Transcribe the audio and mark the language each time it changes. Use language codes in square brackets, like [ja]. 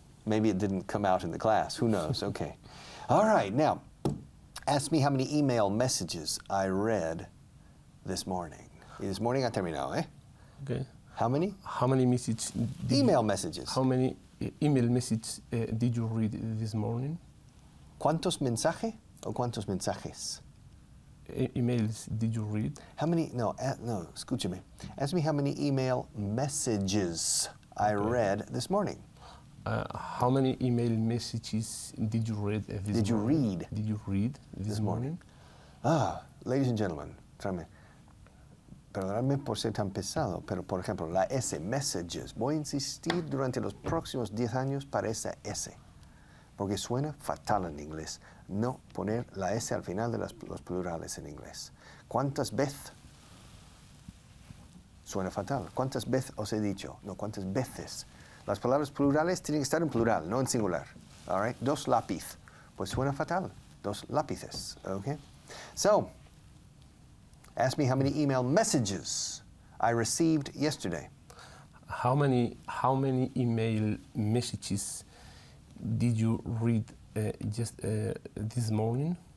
[en] Maybe it didn't come out in the class. Who knows? Okay. All right. Now, ask me how many email messages I read this morning. [es] Y [en] this morning [es] ha terminado, ¿eh? [en] Okay. How many? How many messages? Email messages. How many email messages did you read this morning? [es] ¿Cuántos mensajes o cuántos mensajes? [en] Emails did you read? How many? No, no. [es] Escúchame. [en] Ask me how many email messages I read this morning. How many email messages did you read this morning? Did you read? Did you read this morning? Ladies and gentlemen, [es] perdóname por ser tan pesado, pero por ejemplo, la S, messages, voy a insistir durante los próximos 10 años para esa S, porque suena fatal en inglés, no poner la S al final de los plurales en inglés. ¿Cuántas veces? Suena fatal. ¿Cuántas veces os he dicho? No, ¿cuántas veces? Las palabras plurales tienen que estar en plural, no en singular. [en] All right? [es] Dos lápiz. Pues suena fatal. Dos lápices. [en] Okay? So, ask me how many email messages I received yesterday. How many email messages did you read just this morning?